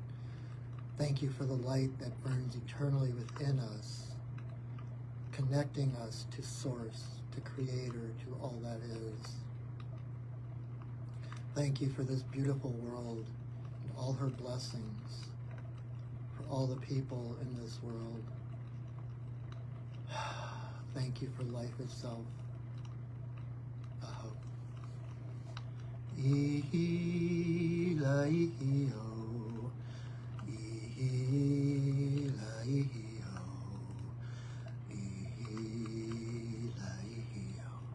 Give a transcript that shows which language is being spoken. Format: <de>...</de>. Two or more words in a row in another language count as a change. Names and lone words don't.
<en>Thank you for the light that burns eternally within us, connecting us to Source, to Creator, to all that is. Thank you for this beautiful world and all her blessings, for all the people in this world. Thank you for life itself. Aho. Ihi-la-ihi-o. Ihi-la-ihi-o. Ihi-la-ihi-o.</en>